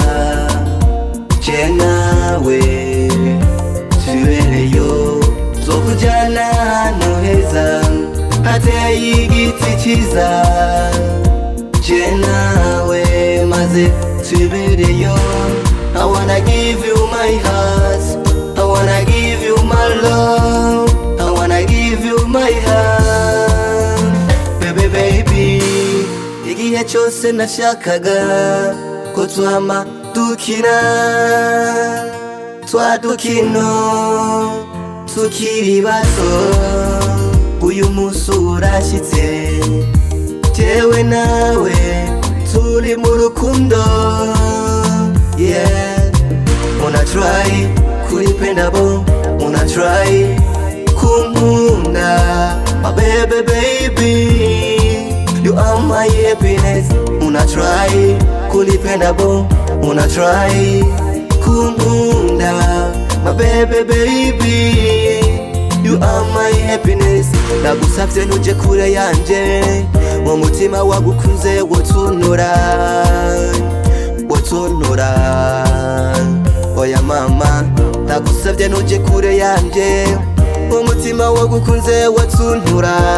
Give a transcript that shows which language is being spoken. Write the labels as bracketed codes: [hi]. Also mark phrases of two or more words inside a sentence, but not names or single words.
[rn] Je nawe tubereyo, nzokujana ahantu heza, hateye igiti cyiza. Je nawe maze tubereyo. [en] I wanna give you my heart, I wanna give you my love, I wanna give you my heart. Baby baby, [rn] igihe cyose nashakaga ko twama dukina twa dukino tukiri bato. Uyu musi urashyitse, jewe nawe turi mu rukundo. [en] Yeah, wanna try [sw] kunipenda bo, [en] wanna try kunkunda. My baby baby, you are my happiness. Wanna try [sw] kunipenda bo, [en] wanna try kunkunda. My baby baby, you are my happiness. [rn] Ndagusavye ntuje kure yanje, mu mutima wagukunze wotunura, wotunura. Oya mama, ndagusavye ntuje kure yanje, mu mutima wagukunze wotuntura.